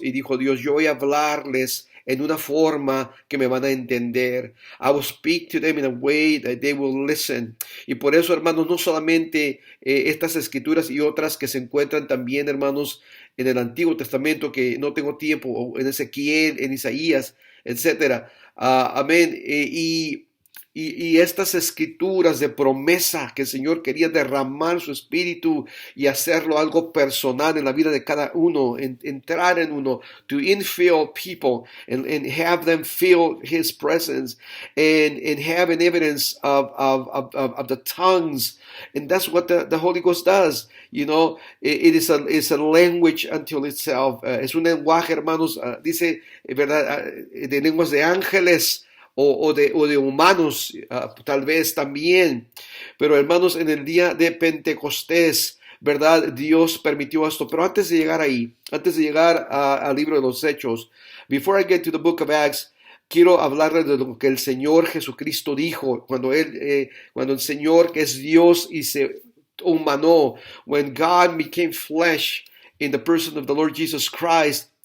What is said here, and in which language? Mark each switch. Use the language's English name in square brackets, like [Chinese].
[Spanish] Y dijo Dios, yo voy a hablarles en una forma que me van a entender. [English] I will speak to them in a way that they will listen. [Spanish] Y por eso, hermanos, no solamente estas escrituras y otras que se encuentran también, hermanos, en el Antiguo Testamento, que no tengo tiempo, o en Ezequiel, en Isaías, etcétera. Amén. Y estas escrituras de promesa que el Señor quería derramar su espíritu y hacerlo algo personal en la vida de cada uno, entrar en uno, [English] to infill people and have them feel His presence and have an evidence of the tongues. And that's what the Holy Ghost does. It is a language unto itself. [Spanish] Es un lenguaje, hermanos, dice, ¿verdad? De lenguas de ángeles. O de humanos, tal vez también. Pero hermanos, en el día de Pentecostés, ¿verdad? Dios permitió esto. Pero antes de llegar ahí, antes de llegar al libro de los Hechos, [English] before I get to the book of Acts, [Spanish] quiero hablarles de lo que el Señor Jesucristo dijo cuando el Señor, que es Dios y se humanó, [English] when God became flesh in the person of the Lord Jesus Christ.